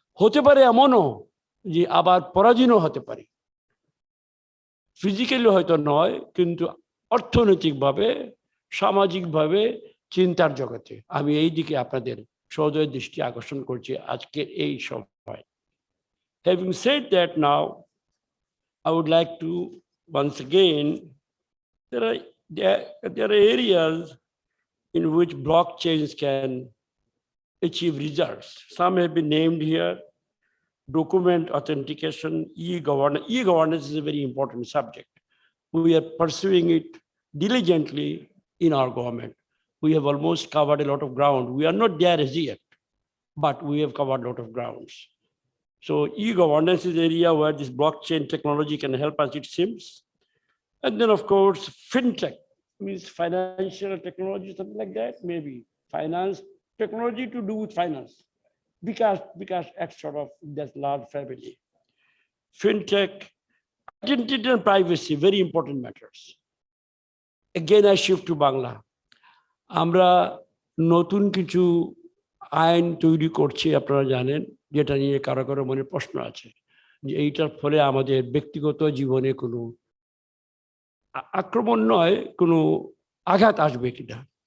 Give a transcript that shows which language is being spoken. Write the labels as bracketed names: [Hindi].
[Bangla] হতে পারে এমনও যে আবার পরাধীনও হতে পারে, ফিজিক্যালি হয়তো নয়, কিন্তু অর্থনৈতিকভাবে, সামাজিকভাবে, চিন্তার জগতে। আমি এই দিকে আপনাদের সদয় দৃষ্টি আকর্ষণ করছি আজকের এই সভায়। [English] Having said that, now I would like to once again, there are areas in which blockchains can achieve results. Some have been named here: document authentication, e-governance. E-governance is a very important subject. We are pursuing it diligently in our government. We have almost covered a lot of ground. We are not there as yet, but we have covered a lot of grounds. So e-governance is an area where this blockchain technology can help us, it seems. And then of course, fintech means financial technology, something like that, maybe finance technology to do with finance. Because it's sort of that large family. Fintech, identity and privacy, very important matters. Again, I shift to Bangla. [Bangla] আমরা নতুন কিছু আইন তৈরি করছি, আপনারা জানেন, যেটা নিয়ে কারো কারো মনে প্রশ্ন আছে যে এইটার ফলে আমাদের ব্যক্তিগত জীবনে কোনো আক্রমণ নয়, কোনো আঘাত আসবে কিনা।